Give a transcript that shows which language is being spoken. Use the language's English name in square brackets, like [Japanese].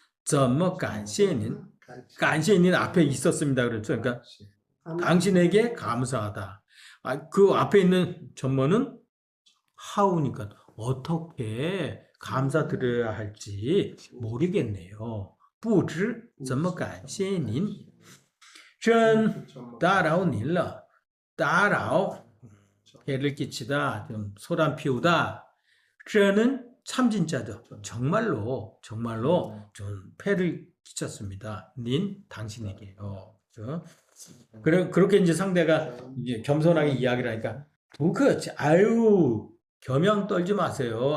[Chinese] 怎么感谢您 [Korean] 感谢님 앞에 있었습니다. 그렇죠. 그러니까 당신에게 감사하다. 그 앞에 있는 전문은 how니까 어떻게 감사드려야 할지 모르겠네요. [Chinese] 不知怎么感谢您真打扰您了. [Korean] 打扰 해를 끼치다, 좀 소란 피우다. 真은 참진자죠. 정말로 좀 폐를 끼쳤습니다. 닌 당신에게요. 그렇죠? 그렇게 이제 상대가 이제 겸손하게 이야기를 하니까 부커치 아유 겸양 떨지 마세요.